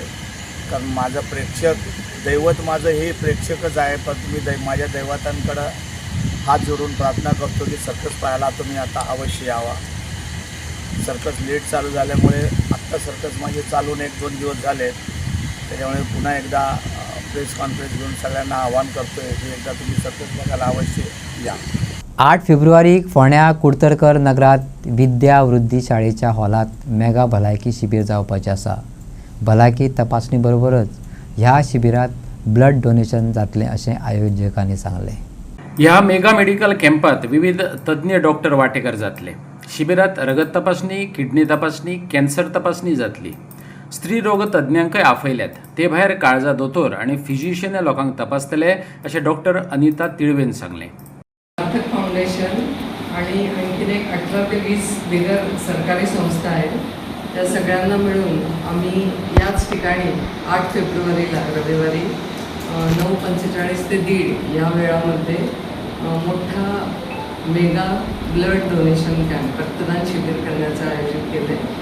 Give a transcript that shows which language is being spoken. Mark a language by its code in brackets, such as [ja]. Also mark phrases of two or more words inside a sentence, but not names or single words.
[mr] कारण माझं प्रेक्षक दैवत माझं हे प्रेक्षकच आहे, पण तुम्ही माझ्या दैवतांकडं हात जोडून प्रार्थना करतो की सर्कस पाहायला तुम्ही आता अवश्य यावा. सर्कस लेट चालू झाल्यामुळे आत्ता सर्कस माझे चालून 1-2 दिवस झाले. त्याच्यामुळे पुन्हा एकदा [en] press conference [mr] घेऊन सगळ्यांना आवाहन करतो आहे की एकदा तुम्ही सर्कस बघायला अवश्य या. [kok] 8 फेब्रुवारीक फोंड्या कुडतरकर नगरात विद्या वृद्धी शाळेच्या हॉलात मेगा भलायकी शिबीर जावपाचें आसा. भलायकी तपासणी बरोबरच ह्या शिबिरात [en] blood donation [kok] जातलें अशें आयोजकांनी सांगलें. ह्या [en] mega medical [kok] कॅम्पात विविध तज्ज्ञ डॉक्टर वांटेकार जातले. शिबिरात रगत तपासणी, किडनी तपासणी, कॅन्सर तपासणी जातली. स्त्री रोग तज्ञांकय आफयल्यात. ते भायर काळजा दोतोर आणि फिजिशियन लोकांक तपासतले अशें डॉक्टर अनिता तिळवेन सांगलें. [mr] सार्थक फाउंडेशन आणि आणखीन एक 18 ते 20 बिगर सरकारी संस्था आहेत. त्या सगळ्यांना मिळून आम्ही याच ठिकाणी 8 फेब्रुवारीला रविवारी 9:45 ते 1:30 या वेळामध्ये मोठा [en] mega blood donation camp [mr] रक्तदान शिबिर करण्याचं आयोजित केलं आहे.